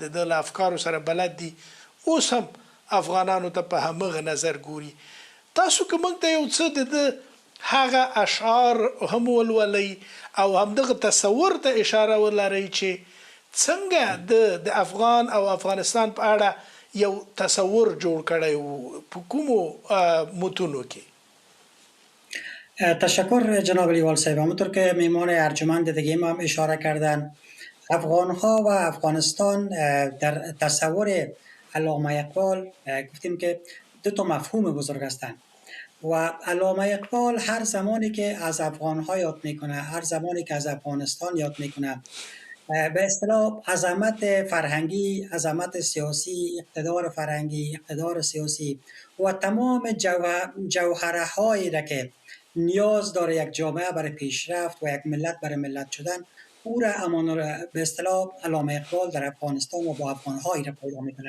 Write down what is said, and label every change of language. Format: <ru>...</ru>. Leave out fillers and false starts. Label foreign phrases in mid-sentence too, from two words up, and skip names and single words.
<ps>ده له افکارو سره بلد دي اوس هم افغانانو ته په همغه نظر ګوري تاسو که موږ ته یو څه د هغه اشعار هم ولولئ او همدغه تصور ته اشاره ولرئ چې څنګه د افغان او افغانستان په اړه یو تصور جوړ کړی و په کومو متونو کې</ps> <fa>تشکر جناب لیوال صاحب. همونطور که میمان ارجمند دیگه ما هم اشاره کردن، افغان ها و افغانستان در تصور علامه اقبال گفتیم که دو تا مفهوم بزرگ هستند و علامه اقبال هر زمانی که از افغان ها یاد میکنه، هر زمانی که از افغانستان یاد میکنه، به اصطلاح عظمت فرهنگی، عظمت سیاسی، اقتدار فرهنگی، اقتدار سیاسی و تمام جوهره هایی را که نیاز داره یک جامعه برای پیشرفت و یک ملت برای ملت شدن، او را به اصطلاح علامه اقبال در افغانستان و با افغان هایی را پیدا میکنه.</fa>